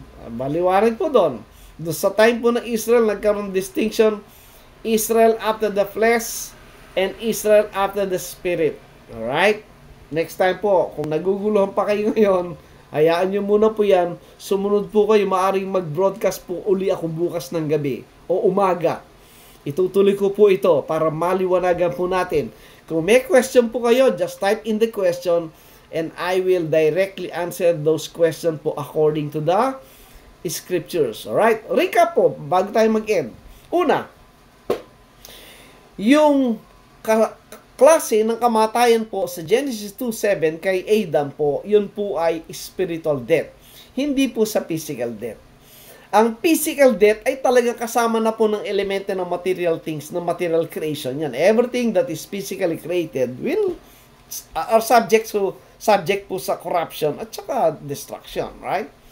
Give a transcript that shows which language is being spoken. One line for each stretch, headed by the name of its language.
Filipino: Maliwanag po doon.
English: Doon sa time po ng Israel, nagkaroon distinction, Israel after the flesh and Israel after the spirit. Alright?
Filipino: Next time po, kung naguguluhan pa kayo ngayon, hayaan nyo muna po yan. Sumunod po kayo, maaring mag-broadcast po uli ako bukas ng gabi o umaga. Itutuloy ko po ito para maliwanagan po natin. Kung may question po kayo,
English: just type in the question and I will directly answer those questions po according to the scriptures.
Filipino: Alright?
English: Recap po,
Filipino: bago tayo mag-end. Una, yung klase ng kamatayan po sa Genesis 2:7 kay Adam po, yun po ay spiritual death. Hindi po sa physical death. Ang physical death ay talaga kasama na po ng elemento ng material things, ng material creation yan.
English: Everything that is physically created are subject po sa corruption
Filipino: at saka
English: destruction, right?